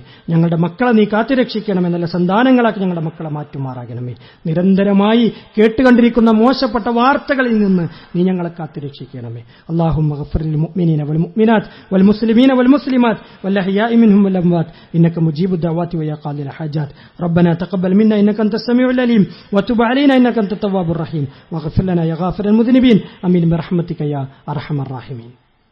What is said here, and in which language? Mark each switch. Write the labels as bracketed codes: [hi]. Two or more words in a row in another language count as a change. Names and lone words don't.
[ml] ഞങ്ങളുടെ മക്കളെ നീ കാത്തുരക്ഷിക്കണമേ. നല്ല സന്താനങ്ങളാക്കി ഞങ്ങളുടെ മക്കളെ മാറ്റുമാറാകണമേ. നിരന്തരമായി കേട്ടുകണ്ടിരിക്കുന്ന മോശപ്പെട്ട വാർത്തകളിൽ നിന്ന് നീ ഞങ്ങളെ കാത്തുരക്ഷിക്കണമേ. [ar] اللهم اغفر للمؤمنين والمؤمنات والمسلمين والمسلمات والأحياء منهم والأموات إنك مجيب الدعوات ويا قاضي الحاجات. ربنا تقبل منا إنك أنت السميع العليم وتب علينا إنك أنت التواب الرحيم واغفر لنا يا غافر المذنبين آمين برحمتك يا أرحم الراحمين.